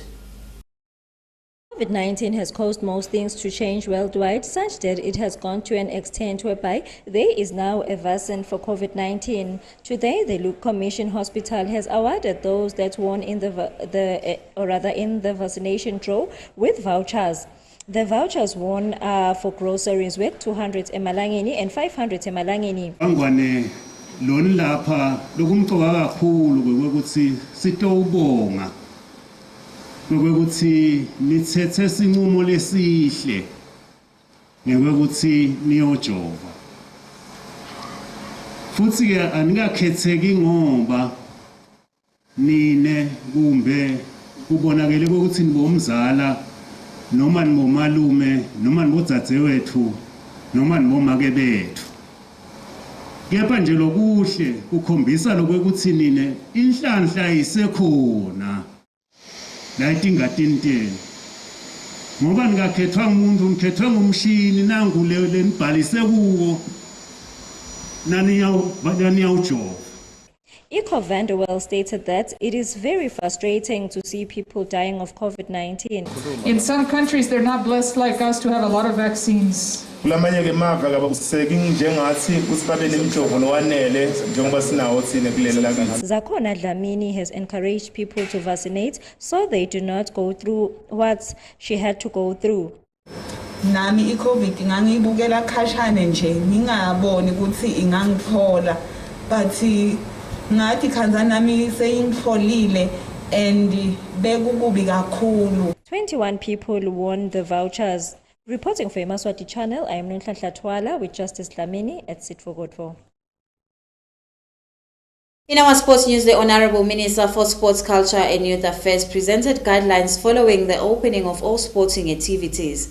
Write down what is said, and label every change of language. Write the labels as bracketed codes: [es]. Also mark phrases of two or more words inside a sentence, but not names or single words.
[en] COVID-19 has caused most things to change worldwide, such that it has gone to an extent whereby there is now a vaccine for COVID-19. Today, the Luke Commission Hospital has awarded those that won in the vaccination draw with vouchers. The vouchers won are for groceries worth 200 emalangeni and 500 emalangeni. [ss] Angwane lona lapha lokumcoka kakhulu kwekuthi sitobonga ngokuthi nithethe sinqumo lesihle ngokuthi niyojova. Futhi ke anikakhetheki ngoba nine kumbe kubonakele ukuthi nibomzala noma nibomalume noma nibodzadzewethu noma nibomake bethu. Kepha nje lokuhle kukhombisa lokuthi nine inhlanhla isekhona. Layithi ingatinteni ngoba ngingakhethwa umuntu ngikhethwe ngumshini nangu le nibhalise kuwo naniyawujova. [en] Eco Vanderwell stated that it is very frustrating to see people dying of COVID-19. In some countries, they're not blessed like us to have a lot of vaccines. Zakhona Dlamini has encouraged people to vaccinate so they do not go through what she had to go through. [ss] Nami iCovid ngangibukela khashane nje ngingaboni ukuthi ingangithola, but ngathi khanza nami seyingitholile and bekukubi kakhulu. [en] 21 people won the vouchers. Reporting for Yemaswati Channel, I am Nonhlanhla Twala with Justice Dlamini at Sit for Godful. In our sports news, the Honorable Minister for Sports, Culture and Youth Affairs presented guidelines following the opening of all sporting activities.